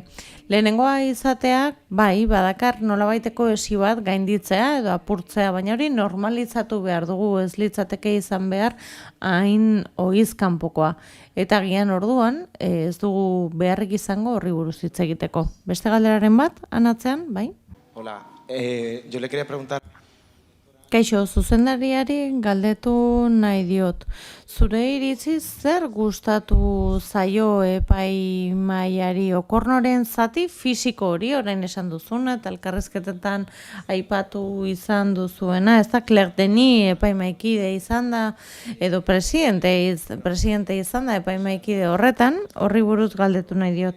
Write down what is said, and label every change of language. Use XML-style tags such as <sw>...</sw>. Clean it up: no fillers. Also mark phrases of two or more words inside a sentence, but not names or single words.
<eu>Lehenengoa izateak, bai, badakar nolabaiteko esi bat gainditzea edo apurtzea, baina hori normalizatu behar dugu, ez litzateke izan behar hain ohiz kanpokoa. Eta gian orduan, ez dugu beharrik izango horri buruz hitz egiteko. Beste galderaren bat, anatzean, bai?</eu> <es>Hola, yo le quería preguntar...</es> <eu>Kaixo, zuzendariari galdetu nahi diot. Zure iritzi zer gustatu zaio epaimahaiari okornoren zati fisiko hori, orain esan duzuna, eta elkarrizketetan aipatu izan duzuena, ez da Claire Denis epaimahaikide izan da, edo presidente izan da epaimahaikide horretan, horri buruz galdetu nahi diot.</eu>